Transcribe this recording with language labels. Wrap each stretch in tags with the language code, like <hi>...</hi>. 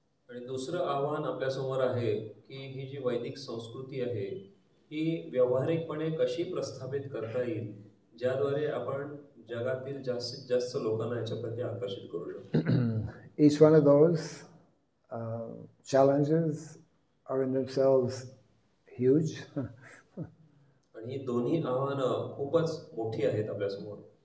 <mr>आणि दुसरं आव्हान आपल्या समोर आहे की ही जी वैदिक संस्कृती आहे ही व्यावहारिकपणे कशी प्रस्थापित करता येईल, ज्याद्वारे आपण जगातील जास्तीत जास्त लोकांना याच्याप्रती आकर्षित करू शकतो.</mr> <en>Each one of those challenges are in themselves huge.</en> <mr>आणि ही दोन्ही आव्हानं खूपच मोठी आहेत आपल्या समोर.</mr>